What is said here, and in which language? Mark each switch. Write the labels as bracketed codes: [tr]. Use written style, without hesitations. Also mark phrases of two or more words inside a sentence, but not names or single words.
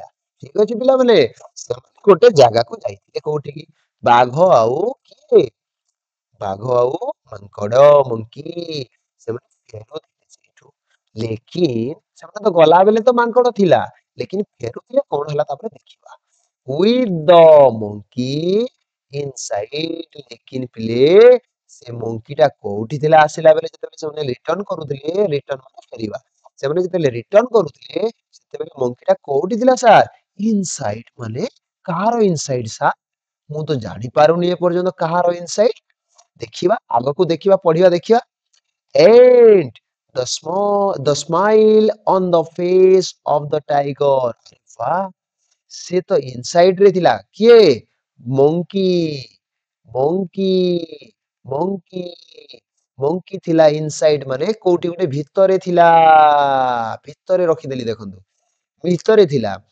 [or] ଠିକ ଅଛି ପିଲାମାନେ? ସେମାନେ ଗୋଟେ ଜାଗାକୁ ଯାଇଥିଲେ। କୋଉଠିକି? ବାଘ ଆଉ କିଏ? ବାଘ ଆଉ ମାଙ୍କଡ, ମଙ୍କି। ସେମାନେ ଫେରୁଥିଲେ ସେଇଠୁ। ଲେକିନ ସେମାନେ ତ ଗଲା ବେଳେ ତ ମାଙ୍କଡ ଥିଲା, ଲେକିନ ଫେରୁଥିଲେ କଣ ହେଲା ତାପରେ ଦେଖିବା। [en] with the monkey inside। [or] ଲେକିନ ପିଲେ, ସେ ମଙ୍କି ଟା କୋଉଠି ଥିଲା? ଆସିଲା ବେଳେ ଯେତେବେଳେ ସେମାନେ ରିଟର୍ନ କରୁଥିଲେ, ରିଟର୍ନ ମାନେ ଫେରିବା, ସେମାନେ ଯେତେବେଳେ ରିଟର୍ନ କରୁଥିଲେ ସେତେବେଳେ ମଙ୍କି ଟା କୋଉଠି ଥିଲା ସାର୍? ଇନସାଇଡ। ମାନେ କାହାର ଇନସାଇଡ ସାର୍? ମୁଁ ତ ଜାଣିପାରୁନି ଏପର୍ଯ୍ୟନ୍ତ କାହାର ଇନସାଇଡ। ଦେଖିବା, ଆଗକୁ ଦେଖିବା, ପଢିବା, ଦେଖିବା। [en] And the smile on the face of the tiger। [or] वाह, ସେ ତ ଇନସାଇଡ ରେ ଥିଲା। କିଏ? ମଙ୍କି। ମଙ୍କି, ମଙ୍କି, ମଙ୍କି ଥିଲା ଇନସାଇଡ, ମାନେ କୋଉଠି ଗୋଟେ ଭିତରେ ଥିଲା। ଭିତରେ ରଖିଦେଲି, ଦେଖନ୍ତୁ, ଭିତରେ ଥିଲା।